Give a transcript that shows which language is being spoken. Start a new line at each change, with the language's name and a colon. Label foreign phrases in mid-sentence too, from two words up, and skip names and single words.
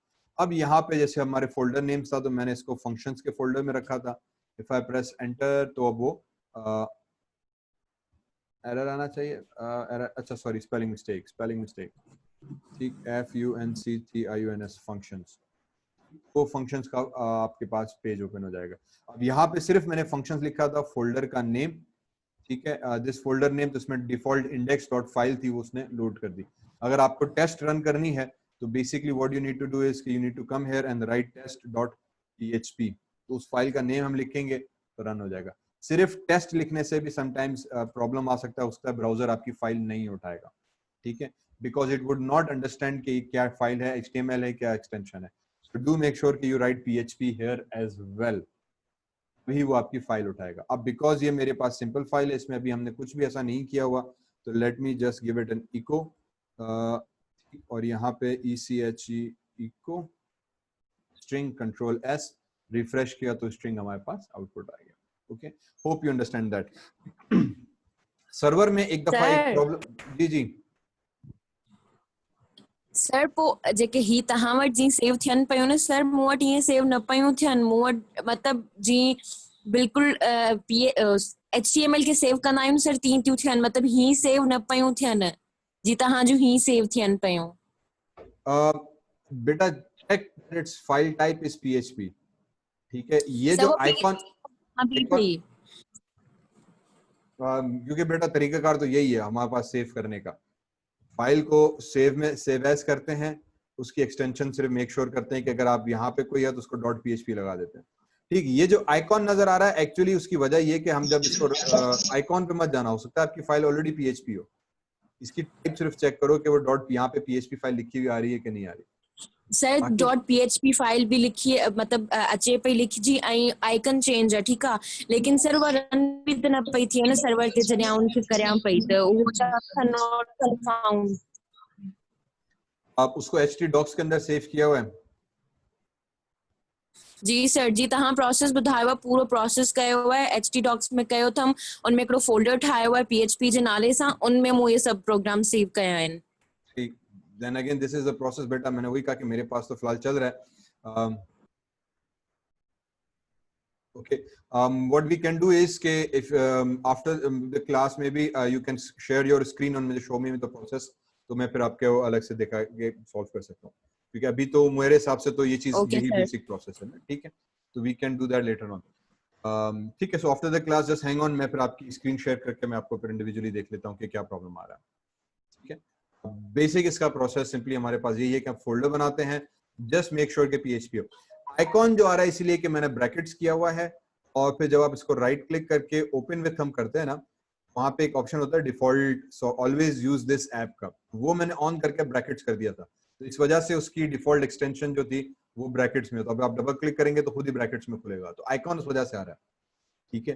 Hindi: अब यहाँ पे जैसे हमारे
English: folder names
Hindi: था तो मैंने इसको फंक्शंस के फोल्डर में रखा था,
English: if I press enter
Hindi: तो अब वो एरर आना चाहिए, एरर, अच्छा सॉरी,
English: spelling mistake,
Hindi: ठीक, FUNCTIONS फंक्शंस, वो फंक्शंस का आपके पास पेज ओपन हो जाएगा। अब यहाँ पे सिर्फ मैंने फंक्शंस लिखा था, फोल्डर का नेम, ठीक है,
English: this folder name,
Hindi: तो उसमें डिफॉल्ट index.file थी वो उसने लोड कर दी। अगर आपको
English: test run
Hindi: करनी है तो
English: basically what you need to do is you need to come here and write test.php,
Hindi: तो उस फाइल का नेम हम लिखेंगे तो रन हो जाएगा। सिर्फ टेस्ट लिखने से भी समटाइम्स प्रॉब्लम आ सकता है, उसका ब्राउजर आपकी फाइल नहीं उठाएगा, ठीक है,
English: because it would not understand
Hindi: कि क्या फाइल है, HTML है, क्या एक्सटेंशन है।
English: So do make sure कि you write PHP here as well,
Hindi: वही वो आपकी फाइल उठाएगा। अब बिकॉज ये मेरे पास
English: simple file
Hindi: है, इसमें अभी हमने कुछ भी ऐसा नहीं किया हुआ, तो
English: let me just give it an echo,
Hindi: और यहाँ पे ECHE
English: echo string control S,
Hindi: रिफ्रेश किया तो स्ट्रिंग हमारे पास आउटपुट आ गया।
English: okay, hope you understand that.
Hindi: सर्वर में एक दफा एक प्रॉब्लम, जी
Sindhi: सर पोइ जेके ही तव्हां वटि जीअं सेव थियनि पियूं न सर, मूं वटि ईअं सेव न पियूं थियनि, मूं वटि मतिलबु जीअं बिल्कुलु HTML खे सेव कंदा आहियूं सर तीअं थियूं थियनि, मतिलबु ही सेव न पियूं थियनि जी तव्हां जूं ही सेव थियनि पियूं।
English: बेटा check its file type is PHP,
Hindi: ठीक है। ये जो आइकॉन, क्योंकि बेटा तरीकाकार तो यही है हमारे पास सेव करने का, फाइल को
English: save as
Hindi: करते हैं, उसकी एक्सटेंशन सिर्फ
English: make sure
Hindi: करते हैं कि अगर आप यहाँ पे कोई है तो उसको .php लगा देते हैं, ठीक। ये जो आइकॉन नजर आ रहा है एक्चुअली उसकी वजह ये कि हम जब इसको आइकॉन पे मत जाना, हो सकता है आपकी फाइल ऑलरेडी PHP हो, इसकी टाइप सिर्फ चेक करो कि वो यहाँ पे PHP फाइल लिखी हुई आ रही है कि नहीं आ रही।
Sindhi: सर .php फाइल
Hindi: भी लिखी है,
Sindhi: मतलब अचे पई लिखी जी, आइकन चेंज है, ठीक है, लेकिन सर वो रन भी त न पई थिए न सर्वर ते, जॾहिं उनखे करियां पई त उहो
English: not found.
Hindi: आप उसको htdocs के अंदर सेव किया हुआ है?
Sindhi: जी सर जी, तव्हां प्रोसेस ॿुधायो, पूरो प्रोसेस कयो है, htdocs में कयो अथमि, उनमें हिकिड़ो फोल्डर ठाहियो है PHP जे नाले सां, उनमें मूं ये सभु प्रोग्राम सेव कया आहिनि।
Hindi: ठीक,
English: then again this is the process
Hindi: बेटा, मैंने वही कहा कि मेरे पास तो फिलहाल चल रहा है।
English: Okay, what we can do is कि if after the class maybe you can share your screen and show me the process
Hindi: तो मैं फिर आपके वो अलग से दिखा के सॉल्व कर सकता हूँ, क्योंकि अभी तो मेरे हिसाब से तो ये चीज
English: Okay,
Hindi: यही
English: sir.
Hindi: बेसिक प्रोसेस है ना, ठीक है, तो
English: we can do that later on.
Hindi: ठीक है,
English: so after the class just hang on,
Hindi: मैं फिर आपकी
English: screen share
Hindi: करके मैं आपको फिर इंडिविजुअली देख लेता हूँ कि क्या प्रॉब्लम आ रहा है, ठीक है। बेसिक इसका प्रोसेस सिंपली हमारे पास यही है कि हम फोल्डर बनाते हैं,
English: just make sure
Hindi: कि PHP हो। आइकॉन जो आ रहा है इसलिए कि मैंने ब्रैकेट्स किया हुआ है, और फिर जब आप इसको
English: right click
Hindi: करके
English: open with
Hindi: हम करते हैं ना, वहां पे एक ऑप्शन होता है डिफॉल्ट,
English: so always use this app
Hindi: का, वो मैंने ऑन करके ब्रैकेट्स कर दिया था, तो इस वजह से उसकी डिफॉल्ट एक्सटेंशन जो थी वो ब्रैकेट्स में, तो अब आप
English: double click
Hindi: करेंगे तो खुद ही ब्रैकेट्स में खुलेगा, तो आइकॉन उस वजह से आ रहा है, ठीक है।